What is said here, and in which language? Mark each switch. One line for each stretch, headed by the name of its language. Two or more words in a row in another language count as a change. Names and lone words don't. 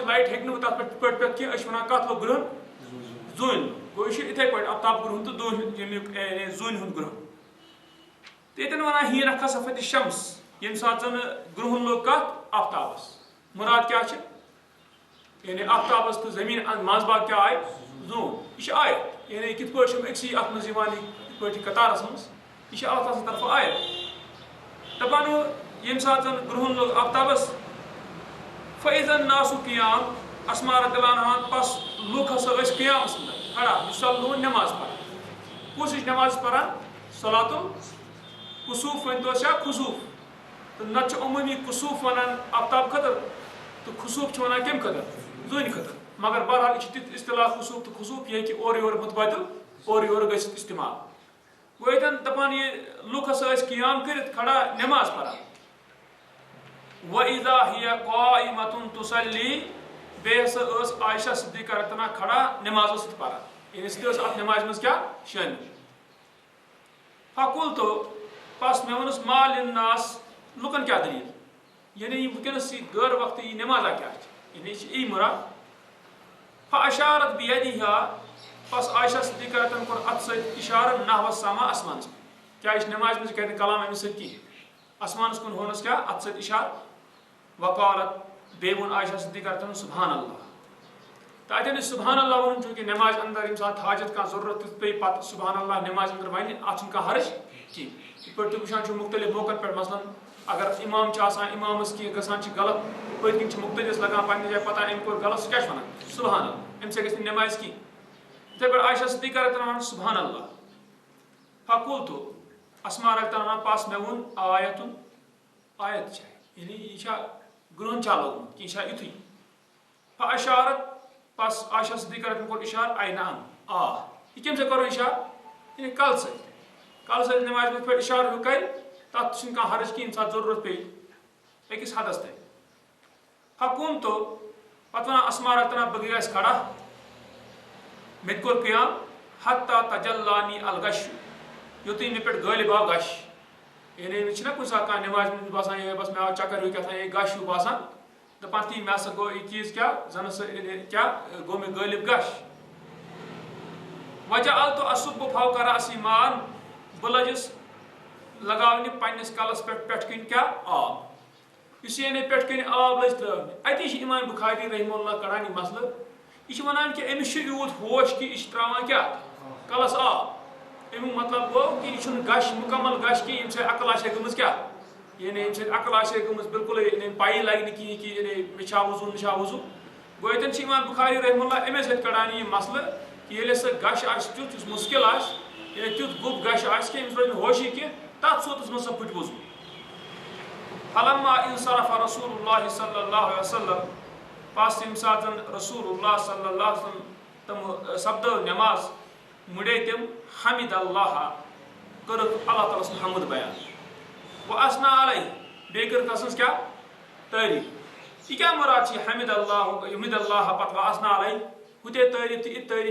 Kashmiri: لایٹ ہیٚکہِ نہٕ وۄنۍ تتھ پٮ۪ٹھ پٮ۪ٹھ کینٛہہ أسۍ چھِ وَنان کتھ لوٚگ گرٛہُن زوٗنہِ گوٚو یہِ چھُ یِتھَے پٲٹھۍ آفتاب گرٛہُن تہٕ ییٚمیُک زوٗنہِ ہُنٛد گرٛہُن تہٕ ییٚتٮ۪ن وَنان ہیٖن
Arabic: خسفت شمس
Kashmiri: ییٚمہِ ساتہٕ زن گرٛہُن لوٚگ کتھ آفتابس مُراد کیٛاہ چھِ یعنی آفتابس تہٕ زٔمیٖن منٛز باگ کیٛاہ آیہِ زوٗن یہِ چھِ آیت یعنی کِتھ پٲٹھۍ چھِ أکسٕے اتھ منٛز یِوان یِتھ پٲٹھۍ یہِ قطارس منٛز یہِ چھِ اللہ تعالیٰ سٕنٛدِ طرفہٕ آیت دپان ییٚمہِ ساتہٕ زن گرٛہُن لوٚگ آفتابس
Arabic: فإذا الناس قیام
Kashmiri: اسما رضی اللہ عنہ پس لُکھ ہسا ٲسۍ قیامس منٛز کھڑا یُسلون نٮ۪ماز پران کُس ہِش نٮ۪ماز پران
Arabic: صلاتُ الکسوٗف
Kashmiri: ؤنۍتو أسۍ یا خصوٗف تہٕ نتہٕ چھِ عموٗمی کسوٗف ونان آفتاب خٲطرٕ تہٕ خصوٗف چھِ ونان کمہِ خٲطرٕ زوٗنہِ خٲطرٕ مگر بہرحال یہِ چھُ تیُتھ اصطلاح خصوٗف تہٕ خصوٗف یہِ ہیٚکہِ اورٕ یورٕ مُتبٲدِل اورٕ یورٕ گٔژھِتھ استعمال گوٚو ییٚتٮ۪ن دپان یہِ لُکھ ہسا ٲسۍ قیام کٔرِتھ کھڑا نٮ۪ماز پران
Arabic: وَإِذَا هِيَ قَائِمَةٌ تُصَلِّي
Kashmiri: بیٚیہِ ہسا ٲس عائشہ صدیقہ رضی اللہ عنہا کھڑا نٮ۪ماز ٲس پران یعنی سُہ تہِ ٲس اتھ نٮ۪مازِ منٛز کیٛاہ شٲمِل فقُلتُ بس مےٚ ووٚنُس
Arabic: ما لِلناس
Kashmiri: لُکن کیٛاہ دٔلیٖل یعنی یہِ وٕنکیٚنس یہِ غٲر وقتہٕ یہِ نٮ۪مازا کیٛاہ چھِ یعنی یہِ چھِ یی مُراد
Arabic: فأشارت بِیَدِہا
Kashmiri: بس عائشہ صدیقہ رضی اللہ عنہا کوٚر اتھٕ سۭتۍ اِشارٕ
Arabic: نحو السما
Kashmiri: آسمانس پٮ۪ٹھ کیٛاہ یہِ چھِ نٮ۪مازِ منٛز یہِ کرِ نہٕ کلام أمِس سۭتۍ کِہینۍ آسمانس کُن ہونس کیٛاہ اتھٕ سۭتۍ اِشارٕ وقالت بیٚیہِ ووٚن عائشہ صدیقہ رضی اللہ عنہا سبحان اللہ تہٕ اتٮ۪ن یہِ سبحان اللہ ووٚنُن چوٗنٛکہِ نٮ۪مازِ انٛدر ییٚمہِ ساتہٕ حاجت کانٛہہ ضروٗرت تِتھ پیٚیہِ پتہٕ سبحان اللہ نٮ۪مازِ انٛدر ونہِ اتھ چھُنہٕ کانٛہہ حرج کینٛہہ یِتھ پٲٹھۍ تُہۍ وٕچھان چھِو مُختٔلِف موقعن پٮ۪ٹھ مثلاً اگر اِمام چھُ آسان اِمامس کینٛہہ گژھان چھِ غلط پٔتۍ کِنۍ چھِ مُختٔلِف لگان پننہِ جایہِ پتہ أمۍ کوٚر غلط سُہ کیٛاہ چھُ ونان سبحان اللہ اَمہِ سۭتۍ گژھِ نہٕ نٮ۪مازِ کینٛہہ یِتھٕے پٲٹھۍ عائشہ صدیقہ رضی اللہ عنہا وَنان سبحان اللہ فقُلتُ اسما رضی اللہ عنہا پس مےٚ ووٚن آیتُن آیت چھا یعنی یہِ چھا گرٛہُن چھا لوٚگمُت کہِ یہِ چھا یِتھُے فأشارت پس عائشہ صدیقہ رضی اللہ عنہا کوٚر اِشارٕ اَے نعم آ یہِ کٔمۍ سۭتۍ کوٚرُن اِشارٕ یعنی کلہٕ سۭتۍ نٮ۪مازِ منٛز یِتھ پٲٹھۍ اِشارٕ ہیوٗ کرِ تتھ چھُنہٕ کانٛہہ حرج کینٛہہ ییٚمہِ ساتہٕ ضروٗرت پیٚیہِ أکِس حدس تانۍ فقوٗمتُ پتہٕ ونان اسما رضی اللہ عنہا بہٕ گٔیس کھڑا مےٚ تہِ کوٚر قیام
Arabic: حتیٰ تجلانی الغشُ
Kashmiri: یوٚتُے مےٚ پٮ۪ٹھ غٲلب آو غش یعنی أمِس چھِنہ کُنہِ ساتہٕ کانٛہہ نٮ۪مازِ منٛز باسان یِہے بس مےٚ آو چکر ہیوٗ کیٛاہ تھام یِہے غش ہیوٗ باسان دپان تی مےٚ ہسا گوٚو یہِ چیٖز کیٛاہ زن ہسا کیٛاہ گوٚو مےٚ غٲلب غش
Arabic: وجعلتُ اصُبُّ فوقَ رأسِی ماءً
Kashmiri: بہٕ لٔجِس لگاونہِ پننِس کلس پٮ۪ٹھ پٮ۪ٹھٕ کِنۍ کیٛاہ آب یُس یعنی پٮ۪ٹھٕ کِنۍ آب لٔج ترٛٲونہِ اتی چھِ اِمام بُخاری رحمہ اللہ کڑان یہِ مسلہٕ یہِ چھِ ونان کہِ أمِس چھُ یوٗت ہوش کہِ یہِ چھِ ترٛاوان کیٛاہ کلس آب امیُک مطلب گوٚو کہِ یہِ چھُنہٕ غش مُکمل غش کینٛہہ ییٚمہِ سۭتۍ عقل آسہِ ہے گٔمٕژ کیٛاہ یعنی ییٚمہِ سۭتۍ عقل آسہِ ہے گٔمٕژ بالکُلٕے یعنی پایی لگہِ نہٕ کِہینۍ کہِ یعنی مےٚ چھا وضوٗ نہ چھا وضوٗ گوٚو ییٚتٮ۪ن چھِ اِمام بُخاری رحمہ اللہ اَمے سۭتۍ کڑان یہِ مسلہٕ کہِ ییٚلہِ سُہ غش آسہِ تیُتھ یُس مُشکِل آسہِ یعنی تیُتھ گوٚب غش آسہِ کہِ أمِس روزِ نہٕ ہوشی کینٛہہ تتھ صوٗرتس منٛز سا پھٕٹہِ وضوٗ
Arabic: فلما انصرف
Kashmiri: رسول اللہ صلی اللہ علیہ وسلم پس ییٚمہِ ساتہٕ زن رسول اللہ صلی اللہ علیہ وسلم تِم سپدٲو نٮ۪ماز مُڑے تِم حمد اللہ کٔرٕکھ اللہ تعالیٰ سُنٛد حمد بیان وۄنۍ
Arabic: اسنا علیہ
Kashmiri: بیٚیہِ کٔرٕکھ تسٕنٛز کیٛاہ تعریٖف یہِ کیٛاہ مُراد چھِ یہِ حمد اللہ پتہٕ وۄنۍ
Arabic: اسنا علیہ
Kashmiri: ہُہ تے تعریٖف تہٕ یہِ تعریٖف